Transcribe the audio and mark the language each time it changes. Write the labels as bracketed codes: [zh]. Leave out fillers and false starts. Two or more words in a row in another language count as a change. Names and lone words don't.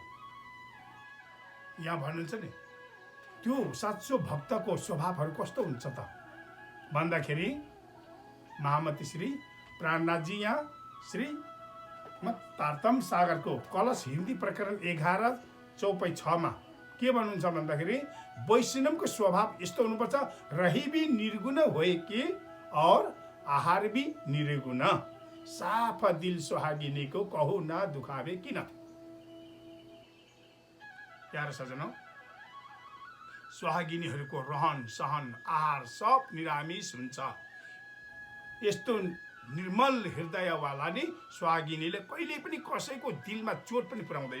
[ne] यहाँ भन्नुहुन्छ नि, त्यो साँचो भक्तको स्वभावहरू कस्तो हुन्छ त भन्दाखेरि महामती श्री प्राणनाथजी यहाँ श्री तारतम सागरको कलश हिन्दी प्रकरण 11 चौपाई 6 मा के भन्नुहुन्छ भन्दाखेरि वैष्णवको स्वभाव यस्तो हुनुपर्छ, [hi] रही भी निर्गुण होए कि और आहार भी निर्गुण, साफ दिल सुहागिनीको कहु न दुखावे किन। [ne] प्यारो सजनौ, सुहागिनीहरूको रहन सहन आहार सब निरामिष हुन्छ। यस्तो निर्मल हृदयवाला नि सुहागिनीले कहिले पनि कसैको दिलमा चोट पनि पुर्याउँदैन।